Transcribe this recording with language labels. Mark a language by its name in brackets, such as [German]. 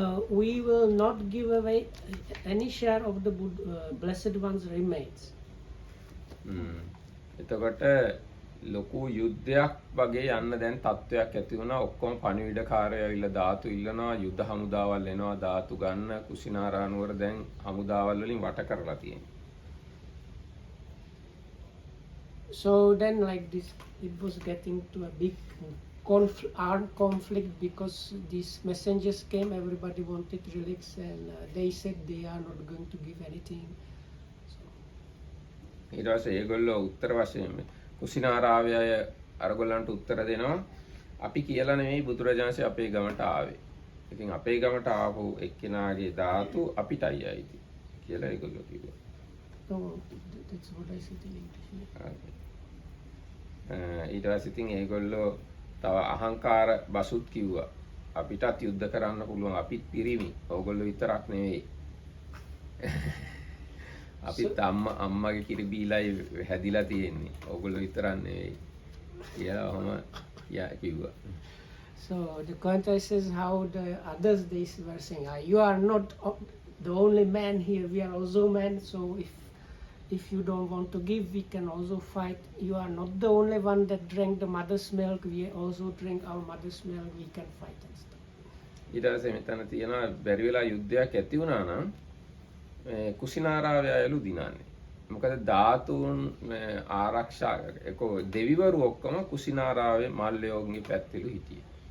[English] We will not give away any share of the Blessed One's remains. [Sinhala] එතකොට ලොකු යුද්ධයක් වගේ යන්න දැන් තත්ත්වයක් ඇති වුණා. ඔක්කොම පණිවිඩකාරයෝ ඇවිල්ලා ධාතු ඉල්ලනවා, යුද්ධ හමුදාවල් එනවා ධාතු ගන්න. කුසිනාරානුවර දැන් හමුදාවල් වලින් වට කරලා තියෙනවා. [English] So then like this, it was getting to a big armed conflict because these messengers came, everybody wanted relics and they said they are not going to give anything. [Sinhala] ඊට පස්සේ ඒගොල්ලෝ උත්තර වශයෙන් කුසිනාරාවේ අය අරගොල්ලන්ට උත්තර දෙනවා අපි කියලා නෙමෙයි බුදුරජාණන්සේ අපේ ගමට ආවේ. ඉතින් අපේ ගමට ආපු එක්කෙනාගේ ධාතු අපිටයි ආйти කියලා ඒගොල්ලෝ කිව්වා. [English] So that's what I said in English. [Sinhala] ඊට පස්සේ ඉතින් ඒගොල්ලෝ තව අහංකාර බසුත් කිව්වා. අපිටත් යුද්ධ කරන්න පුළුවන් අපිත් පිරිමි. ඕගොල්ලෝ විතරක් නෙවෙයි. අපිත් අම්මගේ කිරි බීලයි හැදිලා තියෙන්නේ. ඕගොල්ලෝ විතරක් නෙවෙයි. කියලා ඔහම කිව්වා. [English] So the commentary says how the others they were saying, you are not the only man here, we are also men, so if you don't want to give, we can also fight. You are not the only one that drank the mother's milk, we also drink our mother's milk, we can fight and stuff. [Sinhala] ඊට පස්සේ මෙතන තියෙනවා බැරි වෙලා යුද්ධයක් ඇති වුණා නම් කුසිනාරාවේ අයලු දිනන්නේ. මොකද ධාතුන් ආරක්ෂා එක දෙවිවරු ඔක්කොම කුසිනාරාවේ මල්ලයෝන්ගේ පැත්තලු හිටියේ.